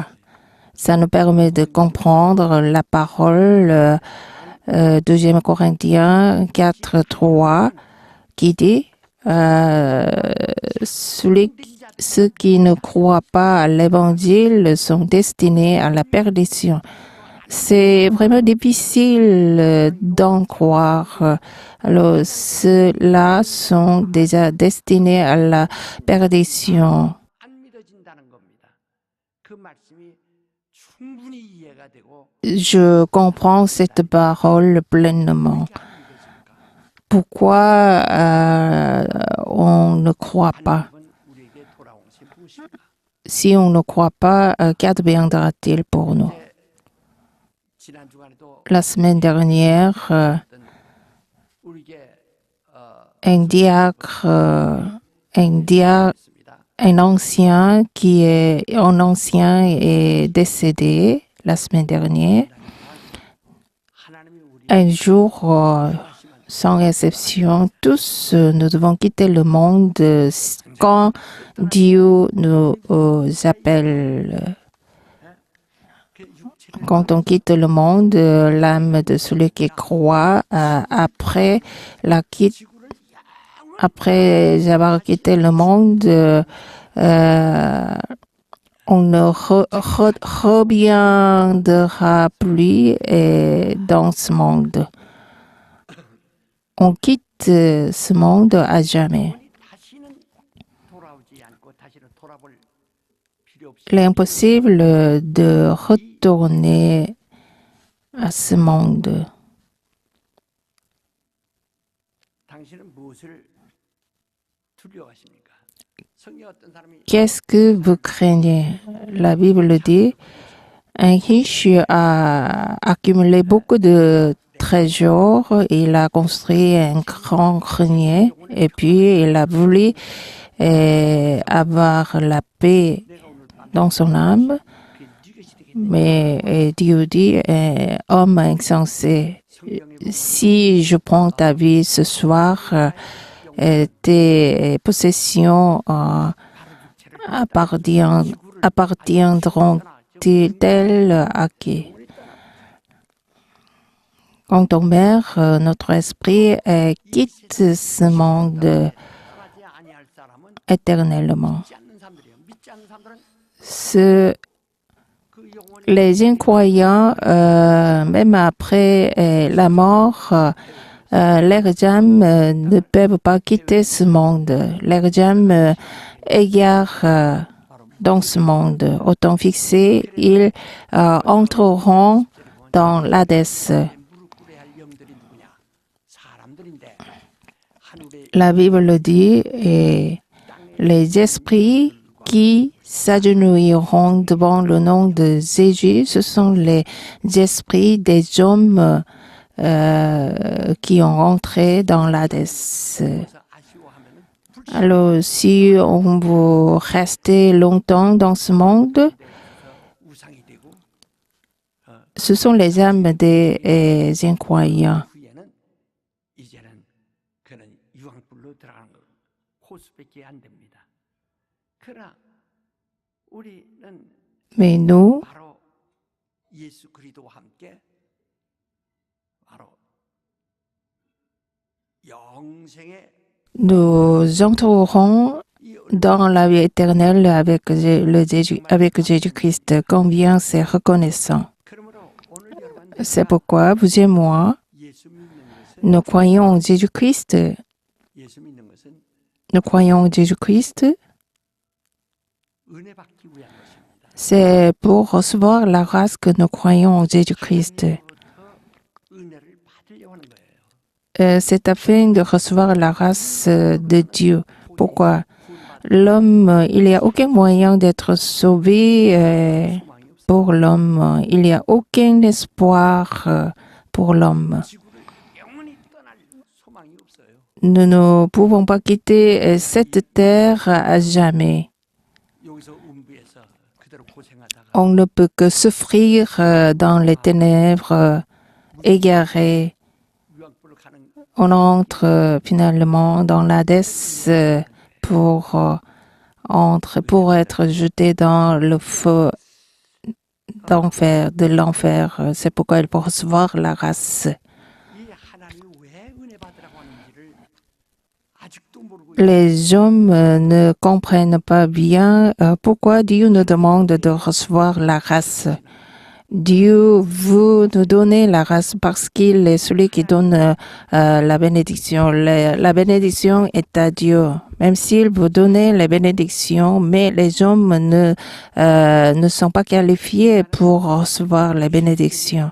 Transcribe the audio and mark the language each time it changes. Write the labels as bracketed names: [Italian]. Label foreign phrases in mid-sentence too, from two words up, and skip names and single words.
[French] Ça nous permet de comprendre la parole 2 Corinthiens 4, 3 qui dit ceux qui ne croient pas à l'évangile sont destinés à la perdition. C'est vraiment difficile d'en croire. Alors, ceux-là sont déjà destinés à la perdition. [Korean] 안 믿어진다는 겁니다. 그 말씀이 충분히 이해가 되고 [French] Je comprends cette parole pleinement. [Korean] 안 믿어질까? [French] Pourquoi on ne croit pas? [Korean] 하나님은 우리에게 돌아온 것이 무엇일까? [French] Si on ne croit pas, qu'adviendra-t-il pour nous? [Korean] 지난 주간에도 [French] La semaine dernière, [Korean] 우리에게 [French] un diacre, [Korean] 했습니다. [French] un ancien est décédé la semaine dernière. [Korean] 하나님이 우리 [French] Un jour, sans exception, tous nous devons quitter le monde quand Dieu nous appelle. Quand on quitte le monde, l'âme de celui qui croit, après avoir quitté le monde, on ne reviendra plus dans ce monde. On quitte ce monde à jamais. [Korean] 다시는 돌아오지 않고 다시는 돌아볼 필요 없이 [French] Il est impossible de retourner à ce monde. [Korean] 당신은 무엇을 두려워하십니까? 성경 어떤 사람이 [French] Qu'est-ce que vous craignez? La Bible dit, un riche a accumulé beaucoup de trésors, il a construit un grand grenier et puis il a voulu avoir la paix [Korean] 내가 오늘 밤에 [French] dans son âme, [Korean] 그게 네 것이 되겠네. [French] mais Dieu dit, homme insensé, [Korean] 성경에 [French] si je prends ta vie ce soir, tes possessions appartiendront-elles à qui? Quand on meurt, notre esprit quitte ce monde. [Korean] 떠나지 아니할 사람 [French] éternellement. [Korean] 믿지 않는 사람들이에요. 믿지 않는 사람들은 그 영혼이 [French] Les incroyants, même après la mort, leurs âmes ne peuvent pas quitter ce monde. Leurs âmes égarent dans ce monde. Au temps fixé, ils entreront dans l'Hadès. [Korean] 무릎 꿇어야 할 영들이 누구냐? 사람들인데 하늘의 [French] La Bible le dit, et les esprits qui s'agenouilleront devant le nom de Jésus, ce sont les esprits des hommes qui ont rentré dans l'Hadès. [Korean] 에서 아쉬워하면은 불신 [French] Alors, si on veut rester longtemps dans ce monde, [Korean] 우상이 되고 [French] ce sont les âmes des incroyants. [Korean] 후에는 이제는 그는 유황불로 들어가는 거 호수밖에 안 됩니다. 그러나 우리는 [French] Mais nous, [Korean] 바로 예수 그리스도와 함께 바로 영생의 [French] nous entrerons dans la vie éternelle avec Jésus-Christ. Combien c'est reconnaissant. [Korean] 그러므로 오늘 여러분 [French] C'est pourquoi vous et moi, [Korean] 예수 믿는 것은 [French] nous croyons en Jésus-Christ. [Korean] 예수 믿는 것은 [French] Nous croyons en Jésus-Christ. [Korean] 은혜 받기 위한 것입니다. [French] C'est pour recevoir la grâce que nous croyons en Jésus-Christ. [Korean] 하나님으로부터 은혜를 받으려고 하는 거예요. [French] C'est afin de recevoir la grâce de Dieu. Pourquoi? L'homme, il n'y a aucun moyen d'être sauvé [Korean] 소망이 없어요. [French] pour l'homme. Il n'y a aucun espoir pour l'homme. [Korean] 지구를 영원히 떠날 소망이 없어요. [French] Nous ne pouvons pas quitter cette terre à jamais. [Korean] 여기서 음부에서 그대로 고생하다가 [French] On ne peut que souffrir dans les ténèbres, égarés. [Korean] 유황불을 가는 [French] On entre finalement dans l'Hadès pour être jeté dans le feu de l'enfer. C'est pourquoi il faut recevoir la grâce. [Korean] 이 하나님이 왜 은혜 받으라고 하는지를 아직도 모르고 [French] Les hommes ne comprennent pas bien pourquoi Dieu nous demande de recevoir la grâce. Dieu veut nous donner la grâce parce qu'il est celui qui donne la bénédiction. La bénédiction est à Dieu. Même s'il veut donner les bénédictions, mais les hommes ne sont pas qualifiés pour recevoir les bénédictions.